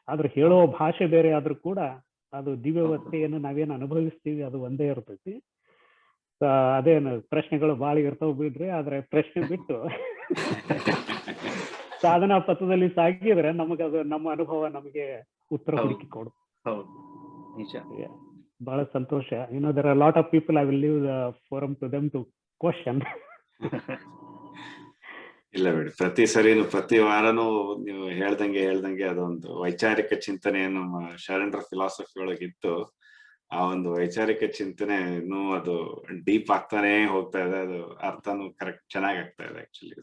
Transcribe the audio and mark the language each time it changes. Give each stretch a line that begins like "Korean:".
Kannada: ಆದ್ರೆ ಹೇಳೋ ಭಾಷೆ ಬೇರೆ ಆದ್ರೂ ಕೂಡ ಅದು ದಿವ್ಯವಸ್ಥೆಯನ್ನು ನಾವೇನು ಅನುಭವಿಸ್ತೀವಿ ಅದು ಒಂದೇ ಇರ್ತೈತಿ. ಅದೇನು ಪ್ರಶ್ನೆಗಳು ಬಾಳಿ ಇರ್ತಾವ ಬಿಡ್ರಿ, ಆದ್ರೆ ಪ್ರಶ್ನೆ ಬಿಟ್ಟು ಸಾಧನಾ ಪಥದಲ್ಲಿ ಸಾಗಿದ್ರೆ ನಮಗದು ನಮ್ಮ ಅನುಭವ ನಮಗೆ ಉತ್ತರ ಹುಡುಕಿ ಕೊಡು. ಬಹಳ ಸಂತೋಷ.
English: there are a lot of people, I will leave the forum to them to question.
Kannada: ಇಲ್ಲ ಬಿಡಿ, ಪ್ರತಿ ಸರಿನು ಪ್ರತಿ ವಾರನೂ ನೀವು ಹೇಳ್ದಂಗೆ ಅದೊಂದು ವೈಚಾರಿಕ ಚಿಂತನೆ ನಮ್ಮ ಶರಣರ ಫಿಲಾಸಫಿ ಒಳಗಿತ್ತು. ಆ ಒಂದು ವೈಚಾರಿಕ ಚಿಂತನೆ ಇನ್ನೂ ಅದು ಡೀಪ್ ಆಗ್ತಾನೆ ಹೋಗ್ತಾ ಇದೆ. ಅದು ಅರ್ಥನೂ ಕರೆಕ್ಟ್ ಚೆನ್ನಾಗಿ ಆಗ್ತಾ ಇದೆ ಆಕ್ಚುಲಿ.